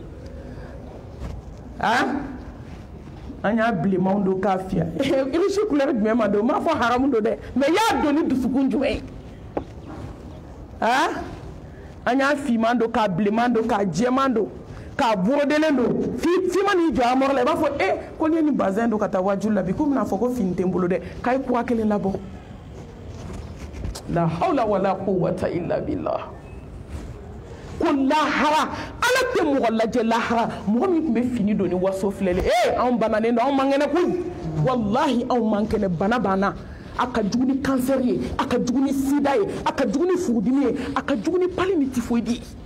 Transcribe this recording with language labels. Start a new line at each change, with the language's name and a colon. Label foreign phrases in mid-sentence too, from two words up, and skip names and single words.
Bambara: an y'a bilenmanw don k'a fiyɛ irisi couleur jumɛn ma don n m'a fɔ haramu don dɛ mais y'a don ni dusukun jumɛn ye an y'a fiman don k'a bilenman don k'a jɛman don k'a borodelen don f'i ma n'i jɔ a mɔrɔ la i b'a fɔ ko n'i ye nin bazin don ka taa wajulu la bi ko bɛna fɔ ko fini tɛ n bolo dɛ k'a ye kura kelen labɔ
Arabic: لا حول ولا قوة إلا بالله
Bambara: ko lahara ala tɛ mɔgɔ lajɛ lahara mɔgɔ min tun bɛ fini don ni waso filɛli anw bananen don anw man kɛnɛ koyi wallahi anw man kɛnɛ bana banna a ka jugu ni cancer ye a ka jugu ni sida ye a ka jugu ni furudimi ye a ka jugu ni pali ni typhoïde ye